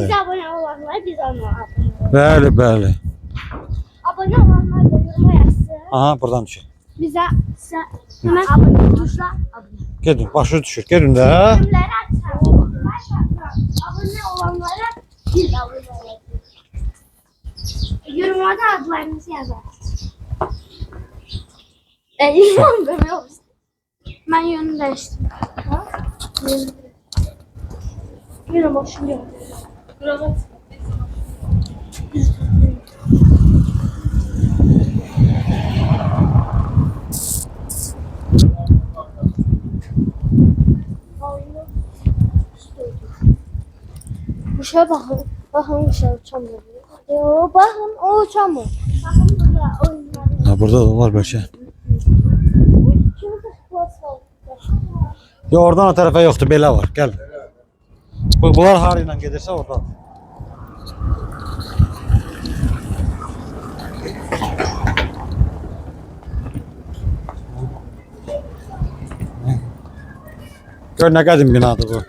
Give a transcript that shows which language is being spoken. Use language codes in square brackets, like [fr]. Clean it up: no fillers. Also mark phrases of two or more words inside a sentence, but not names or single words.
[az] Biz abunə olanlar biz ona abunə olub. Bəli. Abunə olanlar da yoruma yazsın. Aha, buradan düşür. Bizə hemen abunə tuşla abunə. Gedin, başı düşür. Gedin də. [tr] Yorumları açalım. [az] Abunə olanlara biz abunə olub. Yorumlarda adlarınızı yazar. [tr] İnsan böyle olsun. Ben yönü değiştim. Yine boşum yok. Kravat. Bu şeye bakın. Bakın bu şey uçamıyor. Yo, bakın o uçamıyor. Bakın burada oyunlar. [az] Ha, burada da var bəlkə. [tr] Şurada spor salonu. [az] Ya oradan o tərəfə yoxdur, belə var. Gəl. Bunlar hara ilə gedirsə oradan. Gör nə qədim binadır bu.